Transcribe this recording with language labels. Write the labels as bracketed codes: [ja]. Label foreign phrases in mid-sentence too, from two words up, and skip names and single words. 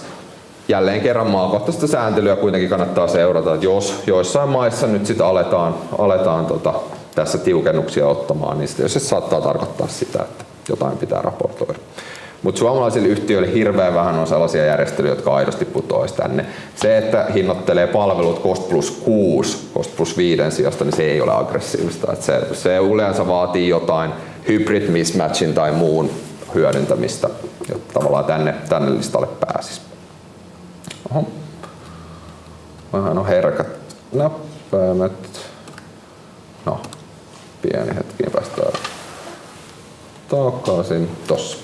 [fi] Jälleen kerran maakohtaista sääntelyä kuitenkin kannattaa seurata, että jos joissain maissa nyt sitten aletaan tässä tiukennuksia ottamaan, niin se saattaa tarkoittaa sitä, että jotain pitää raportoida. Mutta suomalaisille yhtiöille hirveän vähän on sellaisia järjestelyjä, jotka aidosti putoaisi tänne. Se, että hinnoittelee palvelut [en] cost plus [fi] 6, [en] cost plus [fi] 5 sijasta, niin se ei ole aggressiivista. Et se yleensä vaatii jotain [en] hybrid mismatchin [fi] tai muun hyödyntämistä, jotta tavallaan tänne listalle pääsisi. Oho. Vähän on herkät näppäimet. No, pieni hetki, niin päästään takaisin tossa.